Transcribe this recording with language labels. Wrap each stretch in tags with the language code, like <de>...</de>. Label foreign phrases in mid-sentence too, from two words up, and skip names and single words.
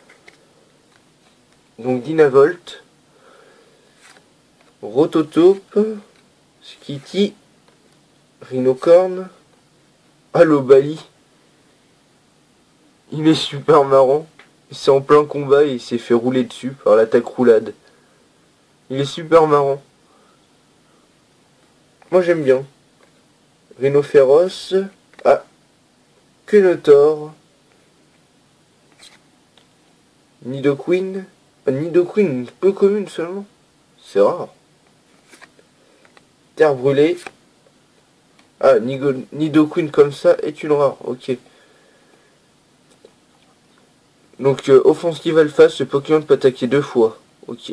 <fr>Donc Dynavolt, Rototope, Skitty, Rhinocorn, Alobali. Il est super marrant. C'est en plein combat et il s'est fait rouler dessus par l'attaque roulade. Il est super marrant. Moi j'aime bien. Rhinophéros. Ah. Quenotor. Nidoqueen. Nidoqueen, peu commune seulement. C'est rare. Terre brûlée. Ah, Nidoqueen comme ça est une rare. Ok. Donc, offensive alpha, ce Pokémon peut attaquer 2 fois. Ok.</fr>